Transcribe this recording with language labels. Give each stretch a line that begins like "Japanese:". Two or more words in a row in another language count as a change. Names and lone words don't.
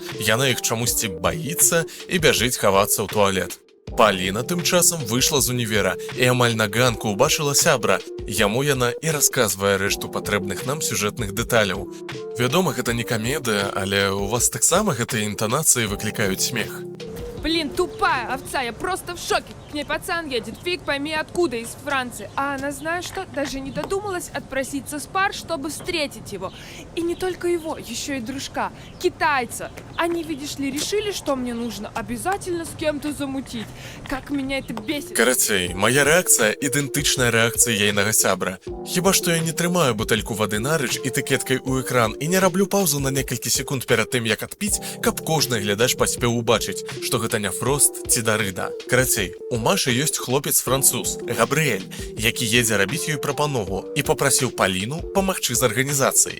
Belarusian: Яна іх чамусьці баіцца і бяжыць хавацца ў туалет. Паліна тым часам выйшла з універа і амаль на ганку ўбачыла сябра. Яму яна і расказвае рэшту патрэбных нам сюжэтных дэталяў. Вядома, гэта не камедыя, але у вас таксама гэтыя інтанацыі выклікаюць смех.
Russian: Блин, тупая овца, я просто в шоке. К ней пацан едет, фиг пойми откуда, из Франции. А она, знаешь что, даже не додумалась отпроситься с пар, чтобы встретить его. И не только его, еще и дружка, китайца. Они, видишь ли, решили, что мне нужно обязательно с кем-то замутить. Как меня это бесит.
Belarusian: Карацей, моя рэакцыя ідэнтычная рэакцыі ейнага сябра. Хіба што я не трымаю бутэльку вады нарэч этыкеткай у экран і не раблю паўзу на некалькі секунд перад тым, як адпіць, каб кожны глядач паспеў убачыць, што гэта не перафрост ці дарыда. Карацей, у Машы ёсць хлопец-француз, Габрыэль, які едзе рабіць ёй прапанову і папрасіў Паліну памагчы з арганізацыяй.